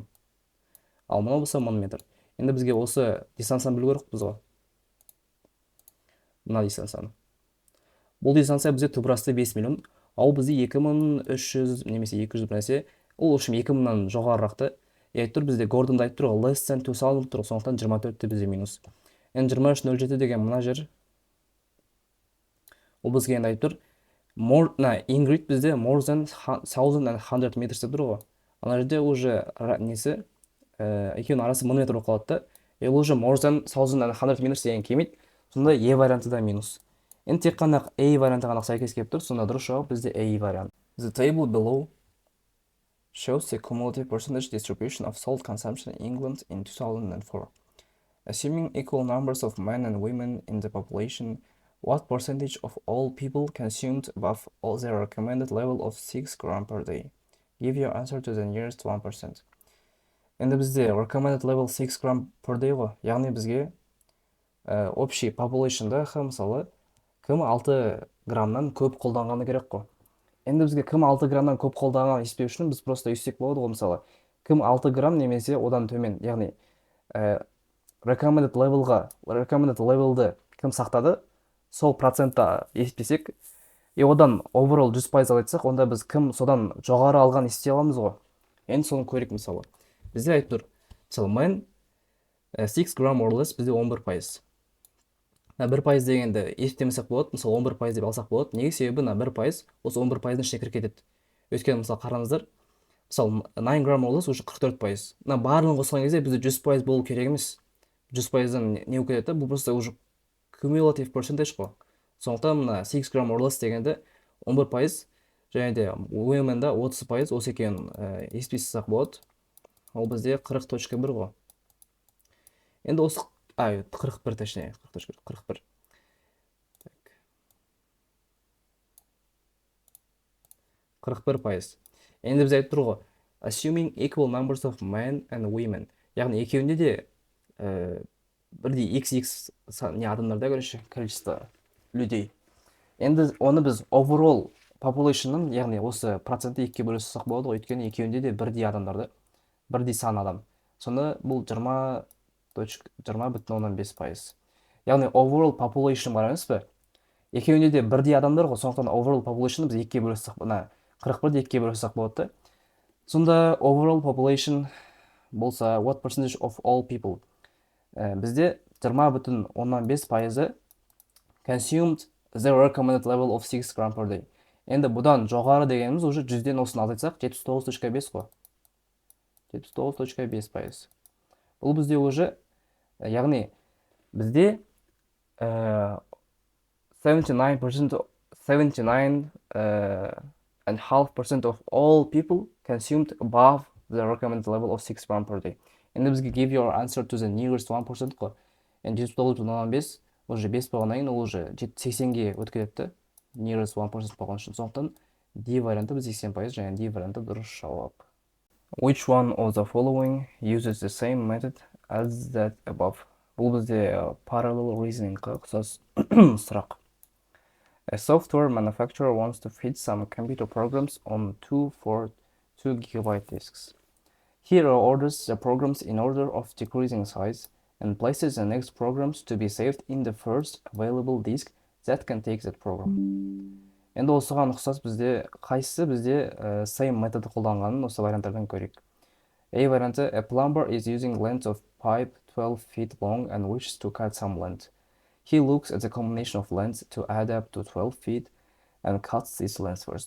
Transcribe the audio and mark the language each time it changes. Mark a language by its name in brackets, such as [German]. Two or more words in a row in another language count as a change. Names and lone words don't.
[Kazakh] Ал мынау болса 1000 метр. Енді бізге осы дистанцияны білу керек біз ғой. Мына дистанцияны. Бұл дистанция бізде тубрасы 5 миллион. Ал бізде 2300 немесе 200 нәрсе. Ол үшін 2000-нан жоғарырақты. Айтып тұр бізде Gordon'да айтып тұр, [English] less than 2000 [Kazakh] тұр, сондықтан 24-те бізде минус. Енді 23:07 деген мына жер. Ол бізге енді айтып тұр, Ingrid бізде [English] more than 1100 meters [Kazakh] деп тұр ғой. Ана жерде уже несі, екеуінің арасы 1000 метр болып қалады да. Ол уже [English] more than 1100 meters [Kazakh] деген келмейді. Сонда E варианты да минус. Енді тек қана A варианты ғана сәйкес келіп тұр, сонда дұрыс жауап бізде A вариант. [English] The table below shows the cumulative percentage distribution of salt consumption in England in 2004. Assuming equal numbers of men and women in the population, what percentage of all people consumed above their recommended level of 6 gram per day? Give your answer to the nearest 1%. [Kazakh] Енді бізде [English] recommended level 6 gram per day ғой. [Kazakh] Яғни бізге общий population'да мысалы кім 6 грамнан көп қолданғаны керек қой. Енді бізге кім 6 грамнан көп қолданғаны есептеу үшін біз просто үйсек болады ғой, мысалы. Кім 6 грамм немесе одан төмен. Яғни recommended level'ды кім сақтады, сол процентта есептесек, одан overall 100% айтсақ, онда біз кім содан жоғары алған есептей аламыз ғой. Енді соны көрейік, мысалы. Бізде айтып тұр, мысалы, мен [English] 6 gram or less [Kazakh] бізде 11%. 1% дегенді есептемесек болады, мысалы 11% деп алсақ болады. Неге? Себебі 1% осы 11%-ның ішіне кіріп кетеді. Өйткені мысалы қараңыздар, мысалы [English] 9 gram or less [Kazakh] уже 44%. Барлығын қосқан кезде бізде 100% болу керек емес. 100%-дан не өкетеді? Бұл просто уже [English] cumulative percentage [Kazakh] қой. Сондықтан [English] 6 gram or less [Kazakh] дегенді 11%, және де women'да 30%, осы екенін есептесек болады. Ол бізде 40.1 ғой. Енді осы 41 точнее, 41. 41%. Енді біз айтып тұр ғой, [English] assuming equal numbers of men and women. [Kazakh] Яғни екеуінде де бірдей XX не адамдарда, короче, [Russian] количество людей. [Kazakh] Енді оны біз overall population'ның, яғни осы процентті екіге бөле салсақ болады ғой, өйткені екеуінде де бірдей адамдарды, бірдей сан адам. Сонда бұл 20,5%. Яғни [English] overall population [Kazakh] бар емес пе? Екеуінде де бірдей адамдар ғой, сондықтан [English] overall population [Kazakh] біз екіге бөле салсақ, 41-ді екіге бөле салсақ болады да. [English] Сонда overall population болса what percentage of all people? Бізде 20,5% consumed the recommended level of 6 gram per day. [Kazakh] Енді бұдан жоғары дегеніміз уже 100-ден осыны азайтсақ 79,5 қой. [English] 79,5%. [Kazakh] Бұл бізде уже, яғни бізде [English] 79.5% of all people consumed above the recommended level of 6 gram per day. [Kazakh] Енді бізге [English] give your answer to the nearest 1% қой. [Kazakh] Енді 79,5 уже 5 болғаннан кейін ол уже 80-ге өткізеді. Nearest 1% болған үшін. Сондықтан D варианты біз 80%, және D варианты дұрыс жауап. [English] Which one of the following uses the same method as that above? [Kazakh] Бұл бізде [English] parallel reasoning-ға [Kazakh] ұқсас сұрақ. [English] A software manufacturer wants to fit some computer programs on 2 GB disks. Here are orders the programs in order of decreasing size and places the next programs to be saved in the first available disk that can take that program. [Kazakh] Енді осыған ұқсас бізде қайсысы бізде same методы қолданғанын осы варианттардан көрейік. A варианты, [English] a plumber is using length of pipe 12 feet long and wishes to cut some length. He looks at the combination of lengths to add up to 12 feet and cuts this length first.